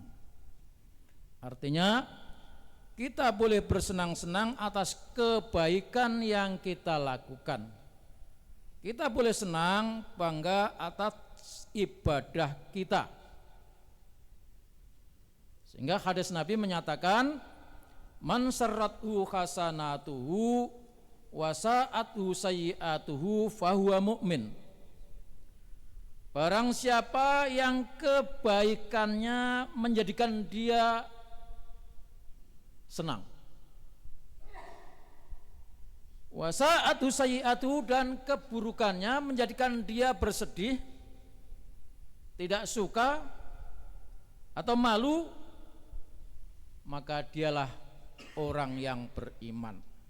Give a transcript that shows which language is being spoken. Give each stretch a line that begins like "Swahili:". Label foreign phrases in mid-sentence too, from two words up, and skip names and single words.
Indonesian: Artinya kita boleh bersenang-senang atas kebaikan yang kita lakukan. Kita boleh senang, bangga atas ibadah kita. Sehingga hadis Nabi menyatakan,
Arabic: من سرته حسنته وساءته سيئته فهو مؤمن.
Indonesian: Barang siapa yang kebaikannya menjadikan dia senang,
Arabic: وساءته سيئته,
Indonesian: dan keburukannya menjadikan dia bersedih, tidak suka atau malu, maka dialah orang yang beriman.